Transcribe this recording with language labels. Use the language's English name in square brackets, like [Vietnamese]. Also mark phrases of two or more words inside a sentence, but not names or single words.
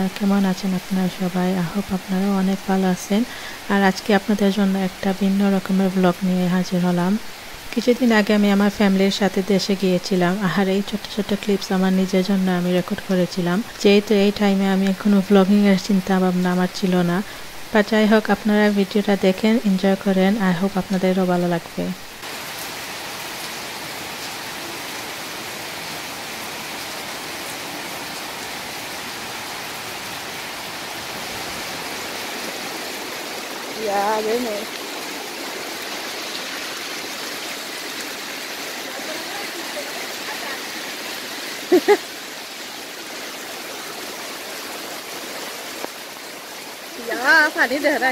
[Bangla] কেমন আছেন আপনারা সবাই? [English] I hope [Bangla] আপনারা অনেক ভালো আছেন। আর আজকে আপনাদের জন্য একটা ভিন্ন রকমের ব্লগ নিয়ে হাজির হলাম। কিছুদিন আগে আমি আমার ফ্যামিলির সাথে দেশে গিয়েছিলাম। আর এই ছোট ছোট ক্লিপস আমার নিজের জন্য আমি রেকর্ড করেছিলাম। যেহেতু এই টাইমে আমি কোনো ব্লগিং এর চিন্তা ভাবনা আমার ছিল না। বা যাই হোক, আপনারা ভিডিওটা দেখেন, এনজয় করেন। [English] I hope [Bangla] আপনাদেরও ভালো লাগবে। [Vietnamese] Yeah, đấy này. Yeah, phải đi để đây.